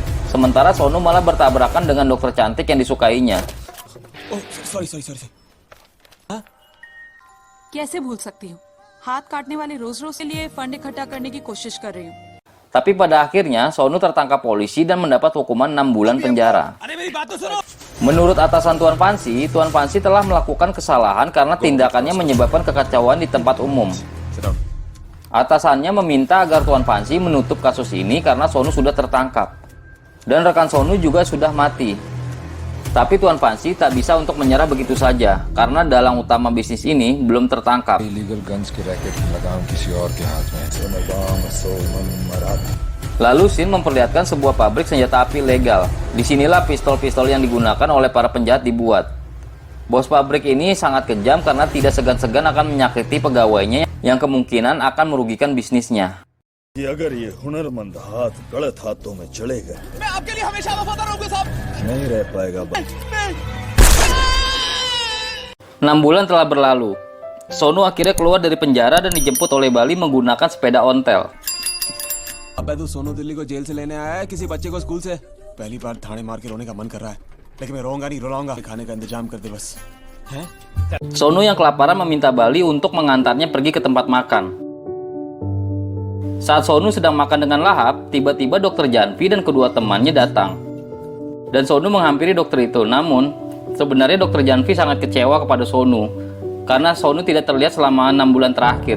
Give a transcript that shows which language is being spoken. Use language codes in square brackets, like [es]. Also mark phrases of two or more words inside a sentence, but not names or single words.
[id] Sementara Sonu malah bertabrakan dengan dokter cantik yang disukainya. [en] oh sorry sorry sorry. [hi] कैसे भूल सकती हूँ। हाथ काटने वाले रोज रोज के लिए फंड इकट्ठा करने की कोशिश कर रही हूँ। [id] Tapi pada akhirnya Sonu tertangkap polisi dan mendapat hukuman 6 bulan penjara. [hi] अरे मेरी बात तो सुनो। [id] Menurut atasan Tuan Fancy telah melakukan kesalahan karena tindakannya menyebabkan kekacauan di tempat umum. Atasannya meminta agar Tuan Fancy menutup kasus ini karena Sonu sudah tertangkap. Dan rekan Sonu juga sudah mati. Tapi Tuan Fancy tak bisa untuk menyerah begitu saja, karena dalang utama bisnis ini belum tertangkap. [en] illegal guns [hi] के रैकेट की लगाम किसी और के हाथ में है। [id] Lalu Sin memperlihatkan sebuah pabrik senjata api legal. Disinilah pistol-pistol yang digunakan oleh para penjahat dibuat. Bos pabrik ini sangat kejam karena tidak segan-segan akan menyakiti pegawainya yang kemungkinan akan merugikan bisnisnya. [hi] अगर ये हुनरमंद हाथ गलत हाथों में चले गए मैं आपके लिए हमेशा वफादार रहूंगा साहब। नहीं रह पाएगा [id] 6 bulan telah berlalu. Sonu akhirnya keluar dari penjara dan dijemput oleh Bali menggunakan sepeda ontel. [hi] अबे तू सोनू दिल्ली को जेल से लेने आया है किसी बच्चे को स्कूल से? पहली बार थाने मार के रोने का मन कर रहा है, लेकिन मैं रोऊंगा नहीं, रुलाऊंगा। खाने का इंतजाम कर दे बस। हैं? [id] Sonu yang kelaparan meminta Bali untuk mengantarnya pergi ke tempat makan. Saat Sonu sedang makan dengan lahap, tiba-tiba Dr. Janvi dan kedua temannya datang. Dan Sonu menghampiri dokter itu, namun sebenarnya Dr. Janvi sangat kecewa kepada Sonu karena Sonu tidak terlihat selama 6 bulan terakhir.